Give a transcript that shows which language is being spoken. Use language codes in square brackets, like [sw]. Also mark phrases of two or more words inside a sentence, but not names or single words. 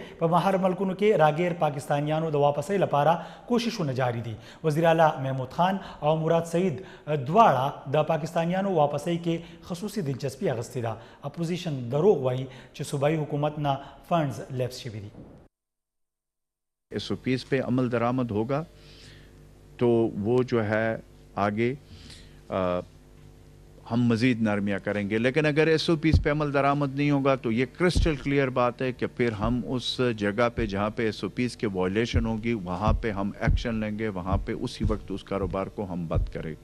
[ps] په بهر ملکونو کې راګیر پاکستانیانو د واپسۍ لپاره کوششونه جاری دي. وزیر اعلی محمود خان او مراد سعید دواړه د پاکستانیانو واپسۍ کې خصوصي دلچسپي اخیستې ده. اپوزیشن دروغ وایي چې صوبایي حکومت نه فنډز لیپس شوي دي. [ur] SOPs پہ عمل درآمد ہوگا تو وہ جو ہے آگے ہم مزید نرمیاں کریں گے، لیکن اگر SOPs پہ عمل درآمد نہیں ہوگا تو یہ [en] crystal clear [ur] بات ہے کہ پھر ہم اس جگہ پہ جہاں پہ SOPs کے وائلیشن ہوگی وہاں پہ ہم ایکشن لیں گے، وہاں پہ اسی وقت اس کاروبار کو ہم بند کریں گے.